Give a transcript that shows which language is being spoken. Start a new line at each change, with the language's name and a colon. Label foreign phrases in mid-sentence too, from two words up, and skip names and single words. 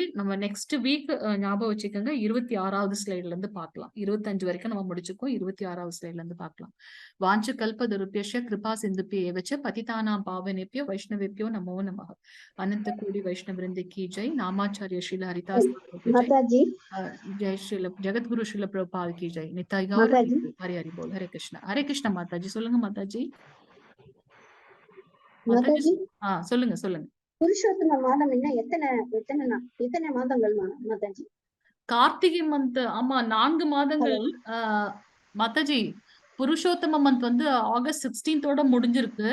Tamil: நம்ம நெக்ஸ்ட் வீக் ஞாபகம் வச்சுக்கோங்க. 26வது ஸ்லைட்ல இருந்து பார்க்கலாம். 25 வரைக்கும் நம்ம முடிச்சுக்கோம். 26வது ஸ்லைட்ல இருந்து பார்க்கலாம்.
Sanskrit: वाञ्छा कल्पतरुभ्यश्च कृपा सिन्धुभ्य एव च पतितानां पावनेभ्यो वैष्णवेभ्यो नमो नमः.
Hindi: अनंत कोटि वैष्णववृंदे की जय नामाचार्य श्रील हरिदास जय. माताजी जय श्रील जगतगुरु श्रील प्रभुपाद की जय. निताई गौर माताजी हरि हरि बोल. हरे कृष्णा माताजी.
Tamil: சொல்லுங்க மாதாஜி.
Hindi: माताजी
Tamil: சொல்லுங்க சொல்லுங்க. புருஷோத்தம மாதம் என்ன எத்தனை மாதங்கள் மாதாஜி? கார்த்திகை மந்த். ஆமா 4 மாதங்கள். மாதாஜி புருஷோத்தம மந்த் வந்து ஆகஸ்ட் 16th முடிஞ்சிருக்கு.